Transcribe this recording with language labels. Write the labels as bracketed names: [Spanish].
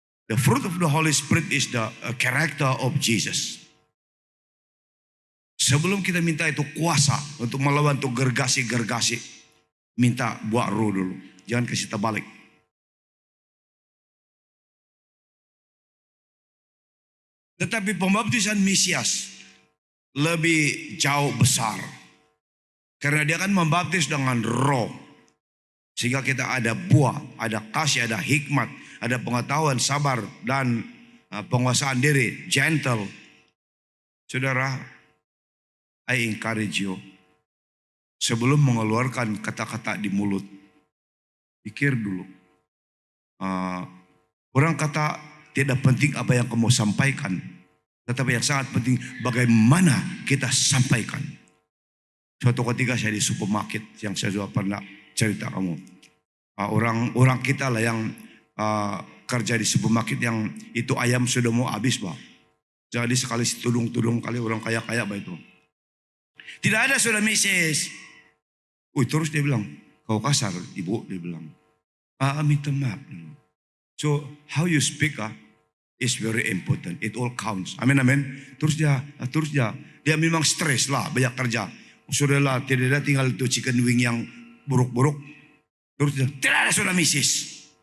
[English] The fruit of the Holy Spirit is the character of Jesus. [Indonesian] Sebelum kita minta itu kuasa untuk melawan tuh gergasi-gergasi, minta buah roh dulu. Jangan kasih terbalik. Tetapi pembaptisan Mesias lebih jauh besar. Karena dia akan membaptis dengan roh. Sehingga kita ada buah, ada kasih, ada hikmat, ada pengetahuan, sabar, dan penguasaan diri, gentle. Saudara, [English] I encourage you. [Indonesian] Sebelum mengeluarkan kata-kata di mulut, pikir dulu. Orang kata tidak penting apa yang kamu sampaikan. Tetapi yang sangat penting bagaimana kita sampaikan. Suatu ketika saya di supermarket yang saya juga pernah cerita kamu. Orang kita lah yang kerja di supermarket yang itu ayam sudah mau habis Pak. Jadi sekali tudung-tudung kali orang kaya-kaya Pak itu. Tidak ada sudah Mrs. Terus dia bilang, kau kasar, ibu, dia bilang. Minta maaf. [English] So, how you speak is very important. It all counts. [Indonesian] Amin, amin. Terus dia memang stres lah, banyak kerja. Sudahlah, tidak ada tinggal itu chicken wing yang buruk-buruk. Terus dia, tidak ada sudah misis.